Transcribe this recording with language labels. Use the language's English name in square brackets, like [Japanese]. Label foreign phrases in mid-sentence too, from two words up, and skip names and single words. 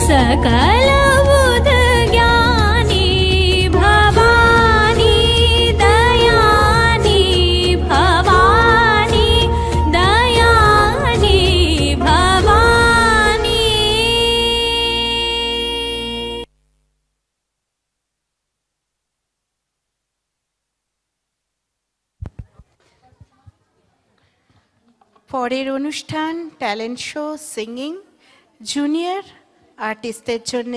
[Hindi] सकल बुध ज्ञानी भवानी दयानी भवानी दयानी भवानी। [Bangla] পরের অনুষ্ঠান [English] talent show singing junior artistder [Bangla] জন্য।